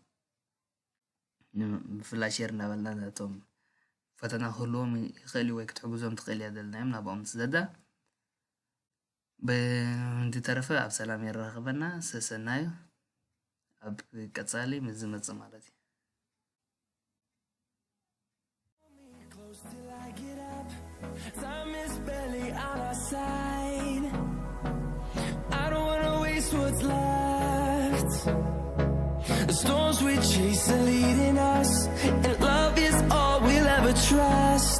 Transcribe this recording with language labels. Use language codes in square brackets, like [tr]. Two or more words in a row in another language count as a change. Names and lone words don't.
[ti] ብፍላይ ሼር እናበልና ነቶም ፈተና ክህልዎም ይኽእል ወይ ክትሕግዞም ትኽእል እያ ዘለናዮም ናብኦም ትዘዳ ብእንድተረፈ ኣብ ሰላም የራኽበና ሰሰናዩ ኣብ ቀፃሊ ምስ ዝመፅእ ማለት እዩ። [en] Time is barely on our side. I don't wanna waste what's left. The storms we chase are leading us, and love is all we'll ever trust.